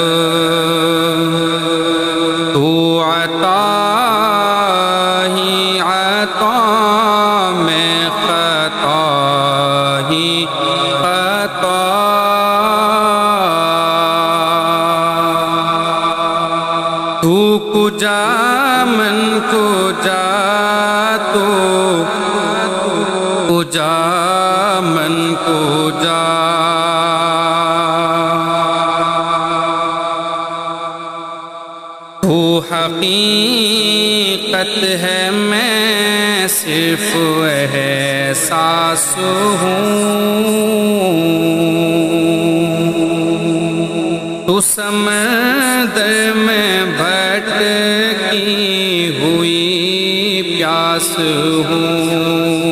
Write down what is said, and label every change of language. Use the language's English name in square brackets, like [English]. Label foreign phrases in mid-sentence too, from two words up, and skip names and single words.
[Urdu] تو عطا ہی عطا میں خطا ہی خطا [Persian] تو کجا من کجا تو کجا من کجا تو [Urdu] حقیقت ہے میں صرف احساس ہوں تو سمندر میں بھٹکی ہوئی پیاس ہوں